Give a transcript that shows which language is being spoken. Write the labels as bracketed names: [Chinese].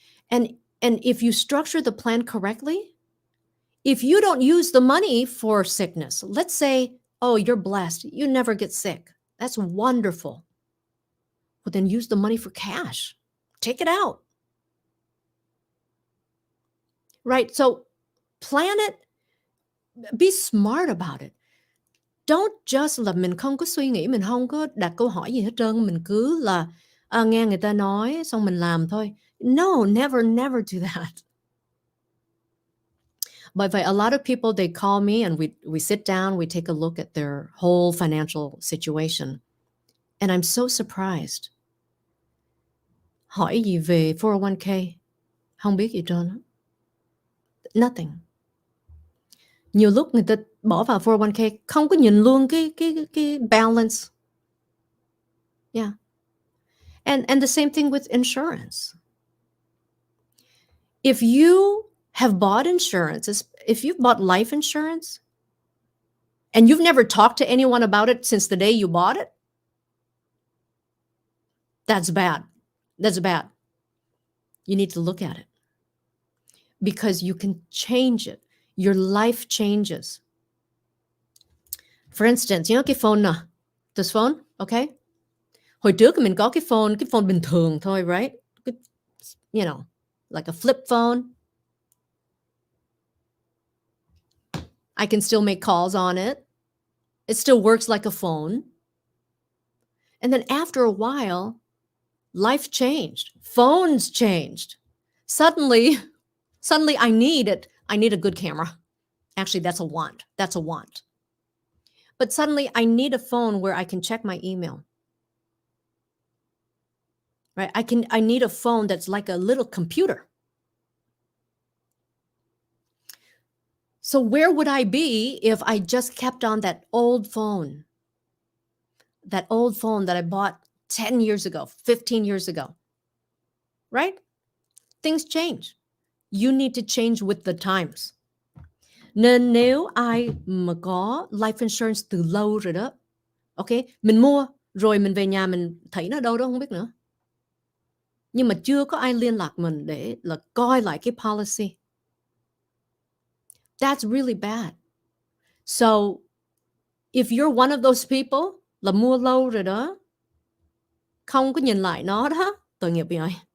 [English] And if you structure the plan correctly, if you don't use the money for sickness, let's say, oh, you're blessed, you never get sick. That's wonderful. Well, then use the money for cash. Take it out. right? So plan it, be smart about it. Don't just [Vietnamese] là mình không có suy nghĩ, mình không có đặt câu hỏi gì hết trơn, mình cứ là nghe người ta nói xong mình làm thôi. [English] No, never do that. But a lot of people, they call me and we sit down, we take a look at their whole financial situation. And I'm so surprised. [Vietnamese] Hỏi gì về 401k? Không biết gì trơn. [English] Nothing. [Vietnamese] Nhiều lúc người ta bỏ vào 401k không có nhìn luôn cái balance. [English] Yeah. And the same thing with insurance. If you have bought insurance, if you've bought life insurance and you've never talked to anyone about it since the day you bought it, that's bad. That's bad. You need to look at it because you can change it. Your life changes. For instance, you know [Vietnamese] cái phone nè, [English] this phone, okay? [Vietnamese] Hồi trước mình có cái phone bình thường thôi, [English] right? You know, like a flip phone. I can still make calls on it. It still works like a phone. And then after a while, life changed. Phones changed. Suddenly I need it. I need a good camera. Actually, that's a want. That's a want. But suddenly I need a phone where I can check my email. Right? I need a phone that's like a little computer. So where would I be if I just kept on that old phone? That old phone that I bought 10 years ago, 15 years ago. Right? Things change. You need to change with the times. [Vietnamese] Nên nếu ai mà có life insurance từ lâu rồi đó, ok, mình mua rồi mình về nhà mình thấy nó đâu đó không biết nữa. Nhưng mà chưa có ai liên lạc mình để là coi lại cái policy. [English] That's really bad. So if you're one of those people [Vietnamese] là mua lâu rồi đó, không có nhìn lại nó đó, tội nghiệp vậy.